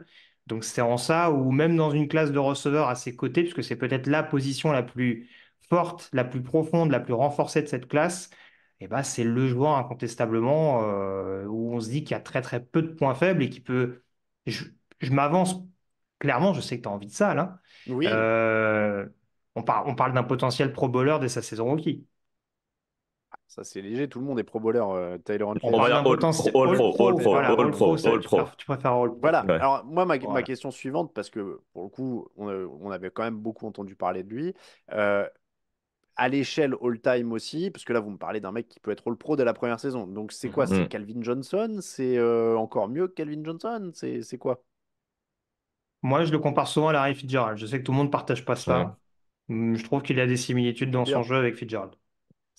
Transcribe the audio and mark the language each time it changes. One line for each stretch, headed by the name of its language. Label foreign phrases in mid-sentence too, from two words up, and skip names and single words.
French: Donc c'est en ça, ou même dans une classe de receveurs à ses côtés, puisque c'est peut-être la position la plus forte, la plus profonde, la plus renforcée de cette classe, et ben, c'est le joueur incontestablement où on se dit qu'il y a très très peu de points faibles et qui peut... Je, je m'avance. Clairement, je sais que tu as envie de ça, là. Oui, Euh, on parle d'un potentiel
English: pro bowler
French: dès sa saison rookie. ça c'est léger, tout le monde est
English: pro bowler.
French: Tyler On Huntley, On va parle dire d'un potentiel all All
English: pro, all
French: Pro. c'est pro, Voilà, all
English: All Pro, pro, all pro.
French: tu préfères
English: All Pro.
French: voilà. Ouais. Alors, moi, ma Voilà. question suivante, parce que pour le coup, on avait quand même beaucoup entendu parler de lui. euh, à l'échelle all-time aussi, parce que là, vous me parlez d'un mec qui peut être all-pro dès la première saison. Donc, c'est quoi? Mhm. C'est Mm. Calvin Johnson? C'est encore mieux que Calvin Johnson? C'est quoi? Moi, je le compare souvent à Larry Fitzgerald. Je sais que tout le monde ne partage pas Ouais. cela. Je trouve qu'il y a des similitudes dans son C'est-à-dire? jeu avec Fitzgerald.